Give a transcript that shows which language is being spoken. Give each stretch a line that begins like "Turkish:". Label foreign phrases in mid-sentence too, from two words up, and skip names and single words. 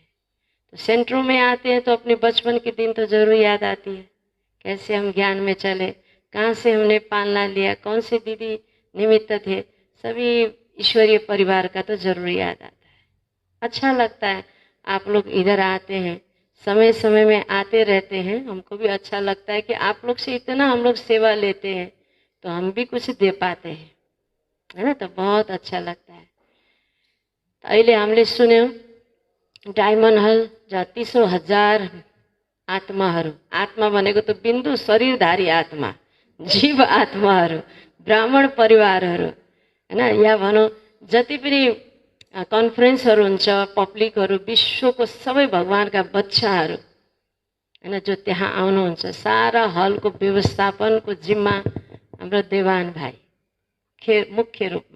Hindi: तो सेंटरों में आते हैं तो अपने बचपन के दिन तो जरूर याद आती है, कैसे हम ज्ञान में चले, कहाँ से हमने पालना लिया, कौन से दीदी निमित्त थे, सभी ईश्वरीय परिवार का तो जरूर याद आता है। अच्छा लगता है आप लोग इधर आते हैं, समय समय में आते रहते हैं, हमको भी अच्छा लगता है कि आप लोग से इतना हम लोग सेवा लेते हैं तो हम भी कुछ दे पाते हैं, है ना, तो बहुत अच्छा लगता है।
Nepali: तो अहिले हामीले सुन्यौँ डायमन्ड हल जहाँ 30,000 आत्माहरू, आत्मा भनेको त बिन्दु शरीरधारी आत्मा, जीव आत्माहरू, ब्राह्मण परिवारहरू, हैन, या भनौँ जति पनि कन्फरेन्सहरू हुन्छ, पब्लिकहरू, विश्वको सबै भगवानका बच्चाहरू, हैन, जो त्यहाँ आउनुहुन्छ, सारा हलको व्यवस्थापनको जिम्मा हाम्रो देवान भाइ मुख्य रूपमा।